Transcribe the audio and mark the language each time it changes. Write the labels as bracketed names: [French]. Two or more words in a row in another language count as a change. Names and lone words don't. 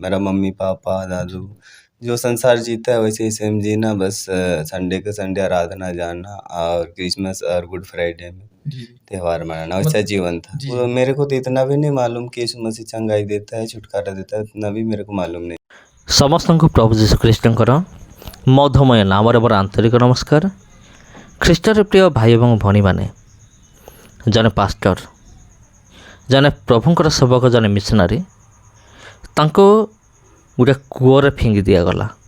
[Hindi] मेरा मम्मी-पापा, दादू जो संसार जीता है वैसे ही सेम जीना, बस संडे के संडे आराधना जाना और क्रिसमस और गुड फ्राइडे में जी। त्योहार मनाना, वैसा जीवन था। जी। वो मेरे को तो इतना भी नहीं मालूम कि यीशु मसीह चंगाई देता है, छुटकारा देता है, इतना भी मेरे को मालूम नहीं। [Odia] ସମସ୍ତଙ୍କୁ ପ୍ରଭୁ ଯୀଶୁ ଖ୍ରୀଷ୍ଟଙ୍କର ମଧୁମୟ ନାମରେ ମୋର ଆନ୍ତରିକ ନମସ୍କାର। ଖ୍ରୀଷ୍ଟରେ ପ୍ରିୟ ଭାଇ ଏବଂ ଭଉଣୀମାନେ, ଜଣେ ପାଷ୍ଟର, ଜଣେ ପ୍ରଭୁଙ୍କର ସେବକ, ଜଣେ ମିଶନାରୀ, ତାଙ୍କୁ ଗୋଟେ କୂଅରେ ଫିଙ୍ଗି ଦିଆଗଲା।